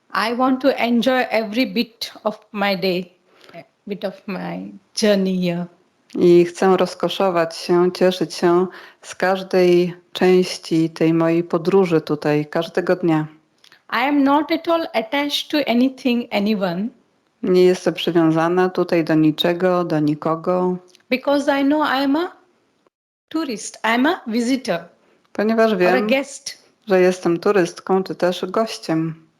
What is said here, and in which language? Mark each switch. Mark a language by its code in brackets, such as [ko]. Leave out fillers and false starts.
[en] I want to enjoy every bit of my day, bit of my journey here. [pl] I chcę rozkoszować się, cieszyć się z każdej części tej mojej podróży tutaj, każdego dnia. [en] I am not at all attached to anything, anyone, [pl] Nie jestem przywiązana tutaj do niczego, do nikogo, [en] because I know I am a tourist, I am a visitor [pl] ponieważ [en] or a [pl] wiem, [en] guest. [pl] że jestem turystką czy też gościem.